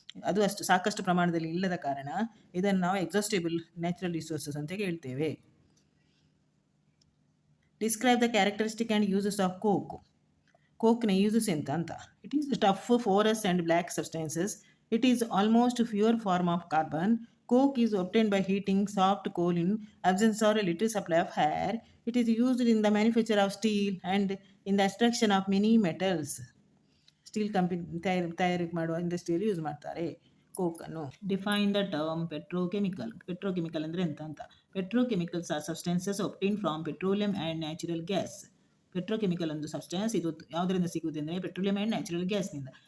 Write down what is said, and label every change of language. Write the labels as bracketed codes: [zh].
[kn] ಅದು ಅಷ್ಟು ಸಾಕಷ್ಟು ಪ್ರಮಾಣದಲ್ಲಿ ಇಲ್ಲದ ಕಾರಣ ಇದನ್ನು ನಾವು ಎಕ್ಸಾಸ್ಟೇಬಲ್ ನ್ಯಾಚುರಲ್ ರಿಸೋರ್ಸಸ್ ಅಂತ ಹೇಳ್ತೇವೆ. [en] Describe the characteristic and uses of coke. [kn] ಕೋಕ್ನ uses ಎಂತ ಅಂತ. [en] It is tough, porous and black substances. It is almost pure form of carbon. Coke is obtained by heating soft coal in absence or a little supply of air. It is used in the manufacture of steel and in the extraction of many metals. [kn] Steel ತಯಾರಿ ಮಾಡುವ ಇಂಡಸ್ಟ್ರಿಯಲ್ಲಿ use ಮಾಡ್ತಾರೆ ಕೋಕನ್ನು. [en] Define the term petrochemical. [kn] Petrochemical ಅಂದರೆ ಎಂತ ಅಂತ. [en] Petrochemicals are substances obtain from petroleum and natural gas. [kn] Petrochemical ಒಂದು substance, ಇದು ಯಾವುದರಿಂದ ಸಿಗುವುದೆಂದರೆ ಪೆಟ್ರೋಲಿಯಂ ಆ್ಯಂಡ್ ನ್ಯಾಚುರಲ್ ಗ್ಯಾಸ್ನಿಂದ.